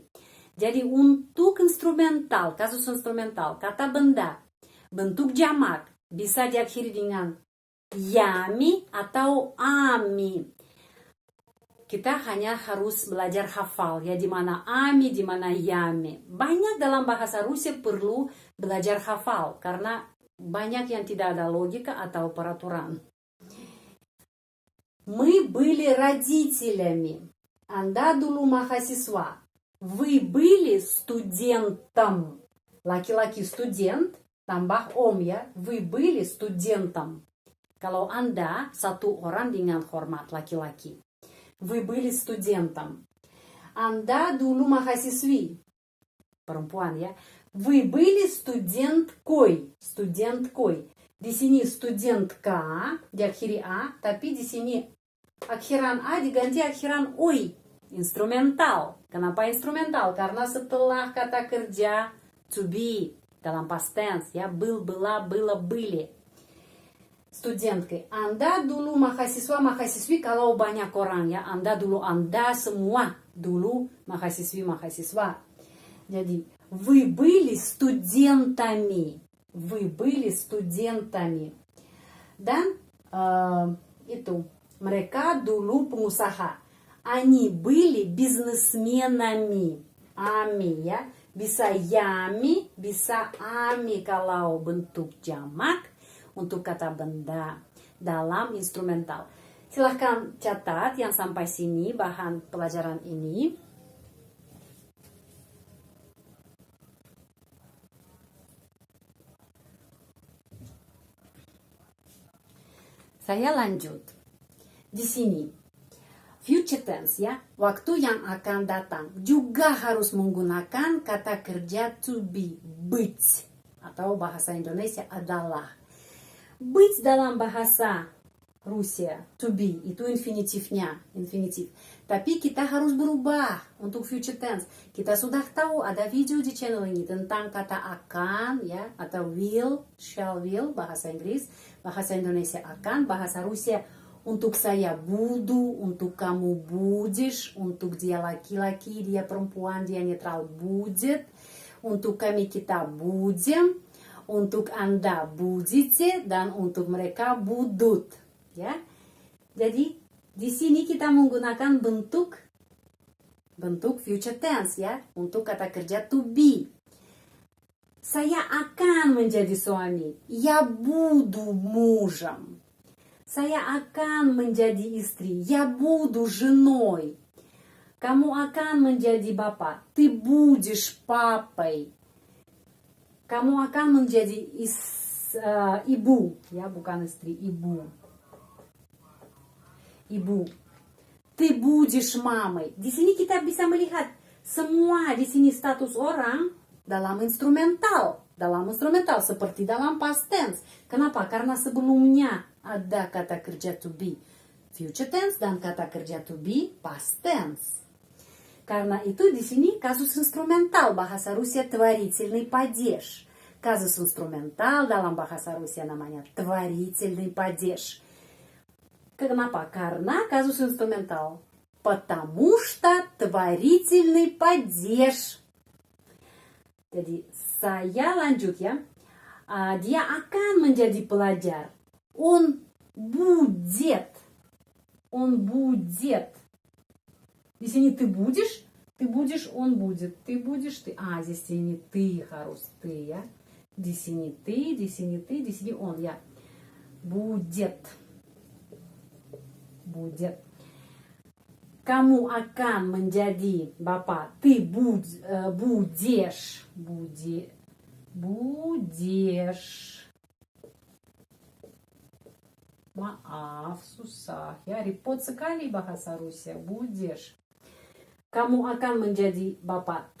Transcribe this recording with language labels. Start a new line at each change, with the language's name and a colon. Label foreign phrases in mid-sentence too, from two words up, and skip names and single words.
Indonesian: Jadi untuk instrumental, kasus instrumental, kata benda, bentuk jamak bisa diakhiri dengan yami atau ami. Kita hanya harus belajar hafal ya, di mana ami, di mana yami. Banyak dalam bahasa Rusia perlu belajar hafal karena banyak yang tidak ada logika atau peraturan.
Russian: Мы были родителями.
Indonesian: Anda dulu mahasiswa.
Russian: Вы были студентом.
Indonesian: Laki-laki student tambah ya.
Russian: Вы были студентом.
Indonesian: Kalau Anda satu orang dengan hormat laki-laki.
Russian: Вы были студентом.
Indonesian: Anda dulu mahasiswi. Perempuan ya.
Russian: Вы были студенткой.
Indonesian: Di sini студентка diakhiri a, tapi di sini akhiran a diganti akhiran oi. Instrumental. Kenapa instrumental? Karena setelah kata kerja
English: to be
Indonesian: dalam
English: past tense
Indonesian: ya,
Russian: был, была, было, были. Студенткой.
Indonesian: Anda dulu mahasiswa, mahasiswi kalau banyak orang ya. Anda dulu, Anda semua dulu mahasiswi, mahasiswa.
Russian: Jadi Вы были студентами. Вы были студентами.
Indonesian: Dan itu mereka dulu pengusaha.
Russian: Они были бизнесменами.
Indonesian: Ami ya. Bisa yami, bisa ami kalau bentuk jamak untuk kata benda dalam instrumental. Silahkan catat yang sampai sini bahan pelajaran ini. Saya lanjut. Di sini
English: future tense
Indonesian: ya, waktu yang akan datang juga harus menggunakan kata kerja
English: to be,
Russian: быть,
Indonesian: atau bahasa Indonesia adalah. Быть dalam bahasa Rusia,
English: to be,
Indonesian: itu infinitifnya, infinitif. Tapi kita harus berubah untuk future tense. Kita sudah tahu ada video di channel ini tentang kata akan ya, atau will,
English: shall will,
Indonesian: bahasa Inggris, bahasa Indonesia akan, bahasa Rusia untuk saya budu, untuk kamu budешь, untuk dia laki-laki, dia perempuan, dia netral будет, untuk kami kita будем, untuk Anda будете, dan untuk mereka будут. Ya. Jadi di sini kita menggunakan bentuk
English: future tense
Indonesian: ya, untuk kata kerja
English: to be.
Indonesian: Saya akan menjadi suami.
Russian: Я буду мужем.
Indonesian: Saya akan menjadi istri.
Russian: Я буду женой.
Indonesian: Kamu akan menjadi bapak.
Russian: Ты будешь папой.
Indonesian: Kamu akan menjadi ibu. Ya, bukan istri, ibu. Ibu.
Russian: Ты будешь мамой.
Indonesian: Di sini kita bisa melihat semua di sini status orang dalam instrumental. Dalam instrumental seperti dalam past tense. Kenapa? Karena sebelumnya ada kata kerja
English: to be future tense
Indonesian: dan kata kerja
English: to be past tense.
Indonesian: Karena itu di sini kasus instrumental bahasa Rusia
Russian: творительный падеж.
Indonesian: Kasus instrumental dalam bahasa Rusia namanya
Russian: творительный падеж.
Indonesian: Kenapa? Karena kasus instrumental.
Russian: Потому что творительный падеж.
Indonesian: Jadi saya lanjut ya. Dia akan menjadi pelajar.
Russian: Он будет. Он будет.
Indonesian: Di sini
Russian: ты будешь, он будет. Ты будешь, ты.
Indonesian: Здесь сini ты, harus ты, ya. Di sini ты, di sini он, ya.
Russian: Будет. Будет.
Indonesian: Kamu akan menjadi bapak.
Russian: Ты будешь. Будешь.
Indonesian: Maaf, susah ya. Repot sekali bahasa Rusia.
Russian: Будешь.
Indonesian: Kamu akan menjadi bapak.